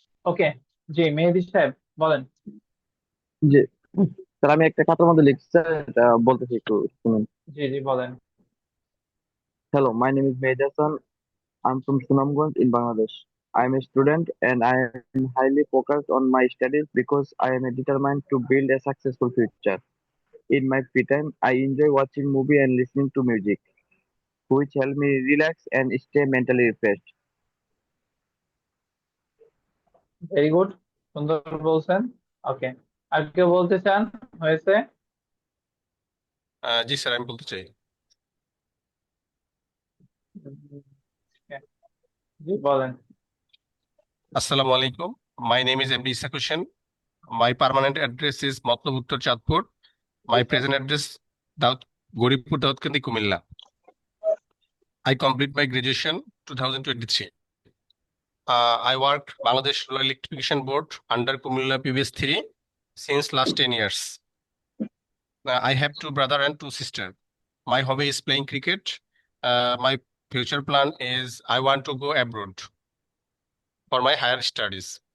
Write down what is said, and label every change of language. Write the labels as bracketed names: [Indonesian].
[Bangla] ওকে, জি মেহেদী সাহেব বলেন। জি স্যার, আমি একটা খাতার মধ্যে লিখছি স্যার, এটা বলতেছি, একটু শুনুন। জি জি বলেন। [English] Hello, my name is Mehedi Hasan. I'm from Sunamganj in Bangladesh. I am a student and I am highly focused on my studies because I am determined to build a successful future. In my free time, I enjoy watching movie and listening to music, which help me relax and stay mentally refreshed. Very good, [Bangla] সুন্দর বলছেন। ওকে, আর কেউ বলতে চান? হয়েছে। জি sir, আমি বলতে চাই। জি বলেন। [English] আসসালামু আলাইকুম। My name is MD Isak Hossain. My permanent address is Matlab Uttar Chandpur. My present address Daud Garibpur, Daudkandi, Comilla. I complete my graduation 2023. I worked Bangladesh Rural Electrification Board under Kumilla PBS 3 since last 10 years. I have two brother and two sister. My hobby is playing cricket. My future plan is I want to go abroad for my higher studies.